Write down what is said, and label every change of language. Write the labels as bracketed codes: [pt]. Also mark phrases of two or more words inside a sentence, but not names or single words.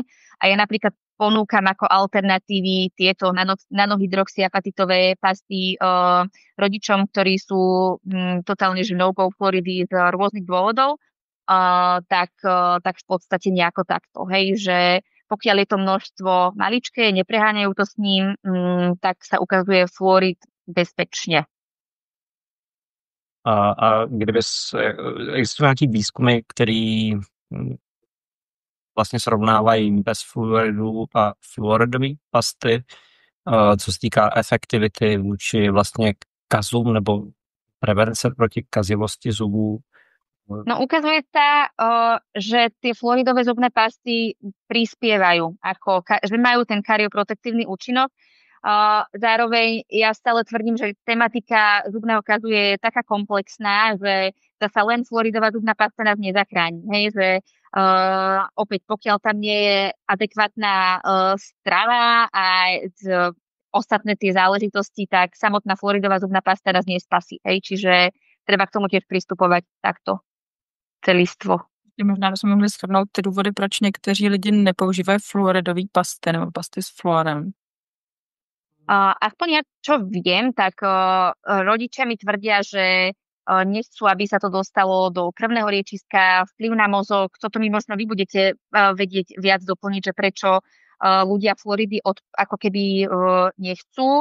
[sk] A ja napríklad ponúkam ako alternatívy tieto nanohydroxyapatitové pasty rodičom, ktorí sú totálne že no-go fluoridy z rôznych dôvodov, tak v podstate nejako takto. Hej, že pokiaľ je to množstvo maličké, nepreháňajú to s ním, tak sa ukazuje fluorid bezpečne. [cs] A existují nějaký výzkumy, který vlastně srovnávají bez fluoridů a fluoridové pasty, co se týká efektivity vůči vlastně kazům nebo prevence proti kazivosti zubů? [sk] No ukazuje sa, že tie fluoridové zubné pasty prispievajú, že majú ten karioprotektívny účinok. Zároveň ja stále tvrdím, že tematika zubného kazu je taká komplexná, že zasa len fluoridová zubná pasta nás nezachráni. Hej, že opäť pokiaľ tam nie je adekvátna strava a ostatné tie záležitosti, tak samotná fluoridová zubná pasta nás nespasí. Hej, čiže treba k tomu tiež pristupovať takto celistvo. [cs] Možná bychom mohli shrnout ty důvody, proč někteří lidi nepoužívají fluoridové pasty nebo pasty s fluorem. [sk] Aspoň ja čo viem, tak rodičia mi tvrdia, že nechcú, aby sa to dostalo do krvného riečiska, vplyv na mozog. Toto mi možno vy budete vedieť viac doplniť, že prečo ľudia fluoridy ako keby nechcú.